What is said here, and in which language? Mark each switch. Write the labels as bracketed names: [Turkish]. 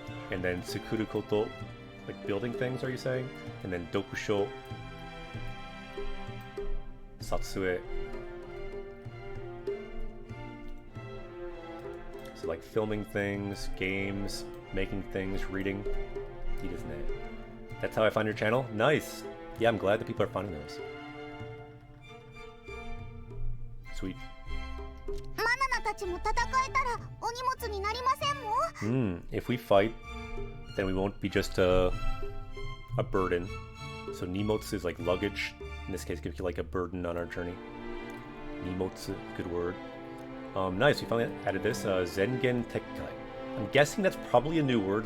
[English] And then Tsukuru Koto, like building things, are you saying? And then Dokusho, Satsue. So like filming things, games, making things, reading. That's how I find your channel? Nice! Yeah, I'm glad that people are finding those. Sweet. [Japanese] マナナたちも戦えたらお荷物になりませんもん。 [English] If we fight, then we won't be just a burden. So Nimotsu is like luggage. In this case, it could be like a burden on our journey. Nimotsu, good word. Nice, we finally added this. Zengen Tekkai. I'm guessing that's probably a new word.